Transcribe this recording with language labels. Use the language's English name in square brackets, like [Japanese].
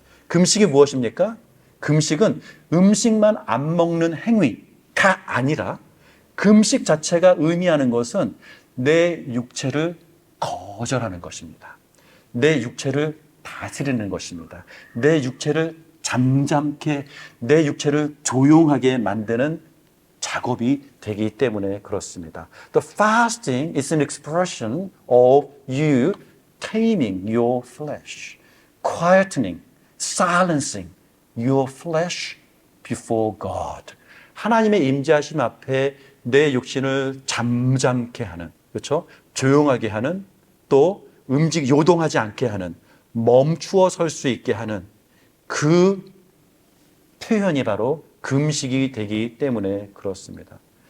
[Korean] 금식이 무엇입니까? 금식은 음식만 안 먹는 행위가 아니라 금식 자체가 의미하는 것은 내 육체를 거절하는 것입니다. 내 육체를 다스리는 것입니다. 내 육체를 잠잠케, 내 육체를 조용하게 만드는 작업이 되기 때문에 그렇습니다. [English] The fasting is an expression of you taming your flesh, quietening, silencing your flesh before God. [Korean] 하나님의 임재하심 앞에 내 육신을 잠잠케 하는, 그렇죠? 조용하게 하는, 또 요동하지 않게 하는, 멈추어 설 수 있게 하는 그 표현이 바로 금식이 되기 때문에 그렇습니다.